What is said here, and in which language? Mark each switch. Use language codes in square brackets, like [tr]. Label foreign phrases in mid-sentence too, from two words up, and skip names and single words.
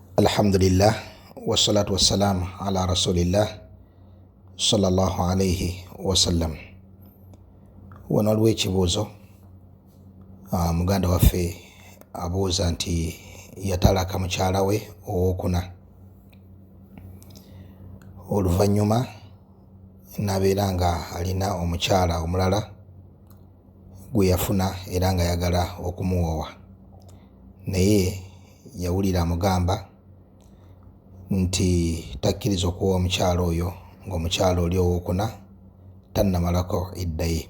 [ar] الحمد لله والصلاة والسلام على رسول الله صلى الله عليه وسلم. [lg] Wano waliwo ekibuuzo muganda waffe abuuza nti yatalaka mukyala we owokuna, oluvannyuma n'abeera nga alina omukyala omulala gwe yafuna era nga ayagala okumuwoowa, naye yawulira amugamba nti takkiriza okuwa omukyala oyo ng'omukyala oli owokuna tannamalako edda ye.